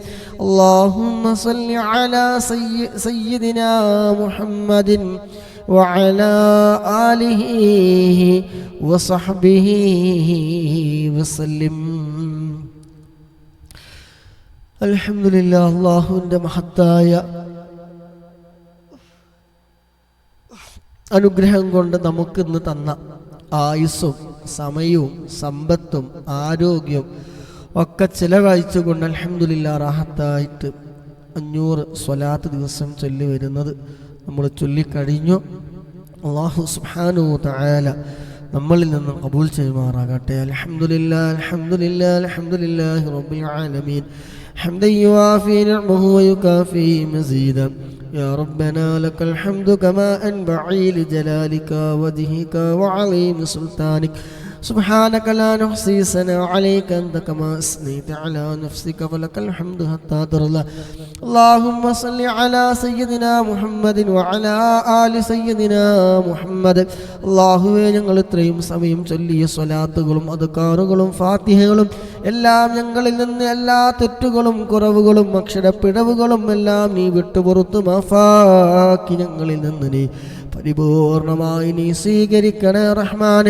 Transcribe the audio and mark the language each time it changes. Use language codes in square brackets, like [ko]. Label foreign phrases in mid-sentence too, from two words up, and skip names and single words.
[ar] اللهم صل على سيدنا محمد وعلى آله وصحبه وسلم. الحمد لله. [ml] അല്ലാഹുവിൻ്റെ മഹത്തായ അനുഗ്രഹം കൊണ്ട് നമുക്കിന്ന് തന്ന ആയുസ്സും സമയവും സമ്പത്തും ആരോഗ്യവും ഒക്കെ ചിലവഴിച്ചുകൊണ്ട് അൽഹംദുലില്ലാഹ് റാഹത്തായിട്ട് 500 സ്വലാത്ത് ദിവസം ചൊല്ലി വരുന്നത് നമ്മൾ ചൊല്ലിക്കഴിഞ്ഞു. [ar] الله سبحانه تعالى [ml] നമ്മളിൽ നിന്ന് ഖബൂൽ ചെയ്യുമാറാകട്ടെ. [ar] الحمد لله الحمد لله الحمد لله رب العالمين حمدا يوافي نعمه ويكافئ مزيده. يا ربنا لك الحمد كما أنبغي لجلالك وجهك وعظيم سلطانك. سبحانك لا نحصي ثناء عليك أنت كما أثنيت على نفسك ولك الحمد حتى ترضى. اللهم صل على سيدنا محمد وعلى آل سيدنا محمد. [ml] അല്ലാഹുവേ, ഞങ്ങൾ ഇത്രയും സമയം ചൊല്ലിയ സ്വലാത്തുകളും അദ്കാറുകളും ഫാത്തിഹകളും എല്ലാം ഞങ്ങളിൽ നിന്ന് എല്ലാ തെറ്റുകളും കുറവുകളും അക്ഷരപ്പിഴവുകളും എല്ലാം നീ വിട്ടുപുറത്ത് മാഫാക്കി ഞങ്ങളിൽ നിന്ന് നീ പരിപൂർണമായി നീ സ്വീകരിക്കണേ റഹ്മാനെ.